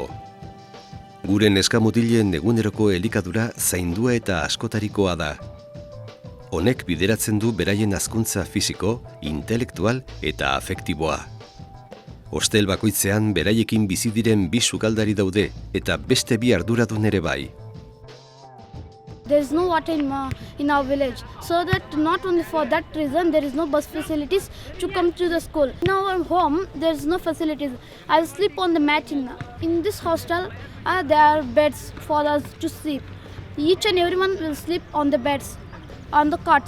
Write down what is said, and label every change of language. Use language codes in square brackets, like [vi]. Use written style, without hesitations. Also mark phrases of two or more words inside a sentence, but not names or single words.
[eu] Gure neskamutilen eguneroko elikadura zaindua eta askotarikoa da. Honek bideratzen du beraien hazkuntza fisiko, intelektual eta afektiboa. Hostel bakoitzean beraiekin bizi diren bi sukaldari daude eta beste bi arduradun ere bai. [en] There is no water in our village, so that not only for that reason there is no bus facilities to come to the school. In our home there is no facilities. I sleep on the mat in this hostel. There are beds for us to sleep. Each and everyone will sleep on the beds, on the cots.